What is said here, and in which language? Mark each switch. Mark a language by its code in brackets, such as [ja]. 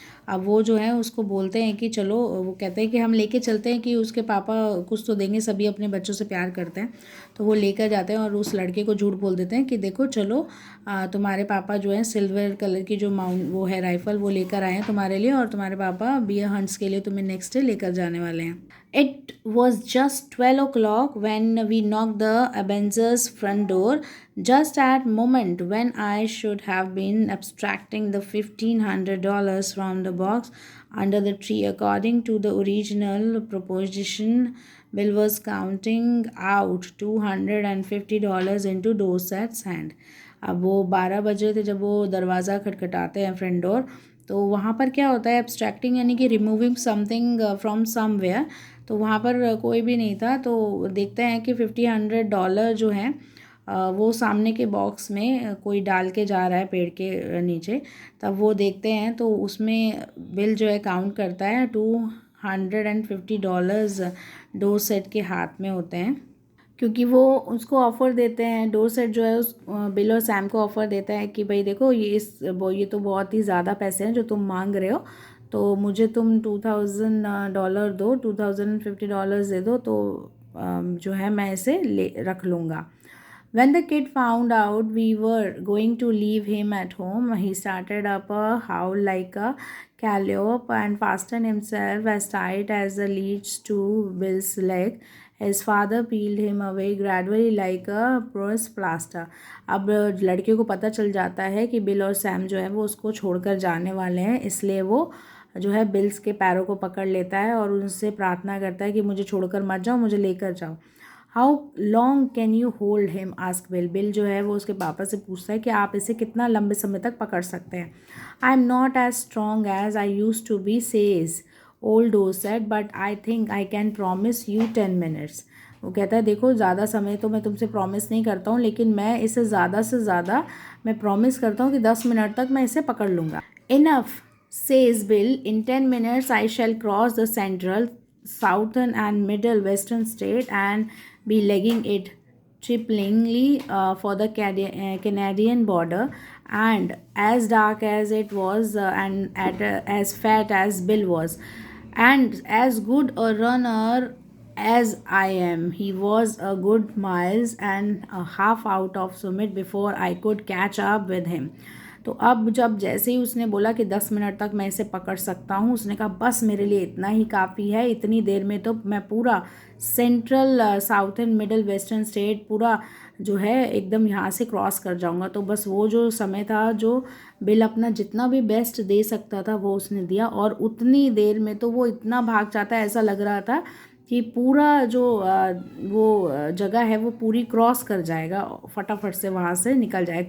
[hi] अब वो जो है उसको बोलते हैं कि चलो, वो कहते हैं कि हम लेके चलते हैं कि उसके पापा कुछ तो देंगे, सभी अपने बच्चों से प्यार करते हैं। तो वो लेकर जाते हैं और उस लड़के को झूठ बोल देते हैं कि देखो चलो तुम्हारे पापा जो है सिल्वर कलर की जो वो है राइफ़ल वो लेकर आए हैं तुम्हारे लिए, और तुम्हारे पापा बियर हंट्स के लिए तुम्हें नेक्स्ट डे लेकर जाने वाले हैं। [en] It was just 12 o'clock when we knocked the Ebenezer's front door, just at moment when I should have been abstracting the $1,500 from the box under the tree. According to the original proposition, Bill was counting out $250 into Dorset's hand. [hi] अब वो 12 बजे थे जब वो दरवाज़ा खटखटाते हैं front door. तो वहाँ पर क्या होता है, एब्स्ट्रैक्टिंग यानी कि [en] Removing something from somewhere. [hi] तो वहाँ पर कोई भी नहीं था। तो देखते हैं कि $1,500 जो हैं वो सामने के बॉक्स में कोई डाल के जा रहा है पेड़ के नीचे। तब वो देखते हैं तो उसमें बिल जो है काउंट करता है $250 डोरसेट के हाथ में होते हैं, क्योंकि वो उसको ऑफ़र देते हैं, डोरसेट जो है उस बिल और सैम को ऑफ़र देता है कि भाई देखो ये तो बहुत ही ज़्यादा पैसे हैं जो तुम मांग रहे हो, तो मुझे तुम $2000 दो, $2050 दे दो, तो जो है मैं इसे ले रख लूँगा. [en] When the kid found out we were going to leave him at home, he started up a howl like a calliope and fastened himself as tight as the leash to Bill's leg. His father peeled him away gradually like a porous plaster. [hi] अब लड़के को पता चल जाता है कि bill और Sam जो है वो उसको छोड़कर जाने वाले हैं, इसलिए वो जो है बिल्स के पैरों को पकड़ लेता है और उनसे प्रार्थना करता है कि मुझे छोड़कर मत जाओ, मुझे लेकर जाओ. [en] How long can you hold him, ask Bill. [hi] Bill जो है वो उसके पापा से पूछता है कि आप इसे कितना लंबे समय तक पकड़ सकते हैं. [en] I am not as strong as I used to be, says old Dorset, but I think I can promise you 10 minutes. [hi] वो कहता है देखो ज़्यादा समय तो मैं तुमसे प्रॉमिस नहीं करता हूँ, लेकिन मैं इसे ज़्यादा से ज़्यादा मैं प्रॉमिस करता हूँ कि 10 मिनट तक मैं इसे पकड़ लूँगा. [en] Enough, says Bill. In 10 minutes I shall cross the central, southern and middle western state and be legging it triplingly for the Canadian border. And as dark as it was and as fat as Bill was, and as good a runner as I am, he was a good miles and a half out of summit before I could catch up with him. [hi] तो अब जब जैसे ही उसने बोला कि 10 minute तक मैं इसे पकड़ सकता हूँ, उसने कहा बस मेरे लिए इतना ही काफ़ी है, इतनी देर में तो मैं पूरा central, southern, middle, western state पूरा जो है एकदम यहाँ से क्रॉस कर जाऊँगा. तो बस वो जो समय था जो बिल अपना जितना भी बेस्ट दे सकता था वो उसने दिया, और उतनी देर में तो वो इतना भाग जाता है, ऐसा लग रहा था कि पूरा जो वो जगह है वो पूरी क्रॉस कर जाएगा, फटाफट से वहाँ से निकल जाएगा.